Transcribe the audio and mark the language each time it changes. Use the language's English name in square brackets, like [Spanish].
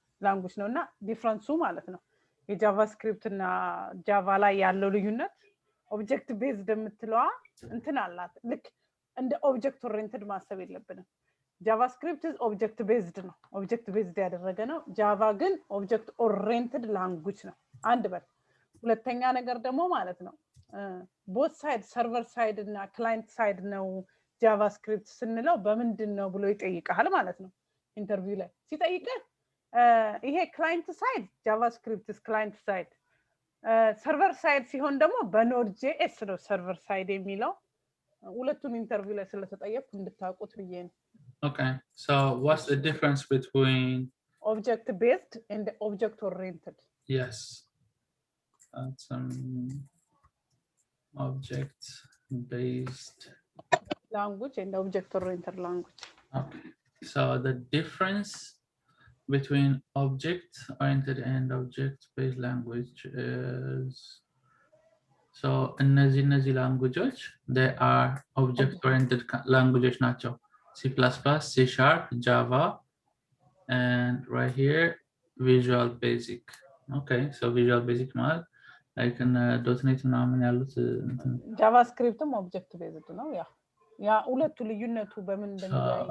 [Amharic] ላንጉጅ ነው እና ዲፍረንሱ ማለት ነው የጃቫስክሪፕት እና ጃቫ ላይ ያለው ልዩነት ኦብጀክት ቤዝድ የምትለዋ እንትን አላት ልክ እንደ ኦብጀክት ኦሪየንትድ ማሰብ የለብንም ጃቫስክሪፕት ኦብጀክት ቤዝድ ነው ኦብጀክት ቤዝድ ያደረገ ነው ጃቫ ግን ኦብጀክት ኦሪየንትድ ላንጉጅ ነው አንድ በል ሁለተኛ ነገር ደግሞ ማለት ነው ቦት ሳይድ ሰርቨር ሳይድ እና ክላይንት ሳይድ ነው ጃቫስክሪፕት ስንለው በምንድን ነው ብሎ ይጠይቃል ማለት ነው ኢንተርቪው ላይ ሲጠይቅህ ይሄ ክላይንት ሳይድ ጃቫስክሪፕት ክላይንት ሳይድ ሰርቨር ሳይድ ሲሆን ደግሞ በኖድ ጄኤስ ነው ሰርቨር ሳይድ የሚለው ሁለቱም ኢንተርቪው ላይ ስለተጠየቁ እንድታውቁት ብዬ ነው [English] Okay, so what's the difference between object based and object oriented? Yes, that's object based language and object oriented language. Okay, so the difference between object oriented and object based language is so [Amharic] እነዚህ [English] languages they are object oriented languages ናቸው C++, C#, Java, and right here, Visual Basic. Okay, so Visual Basic ማለት like in .NET [Amharic] ምናምን ያሉት JavaScriptም object based ነው ያ ሁለቱ ልዩነቱ በምን እንደሚለያይ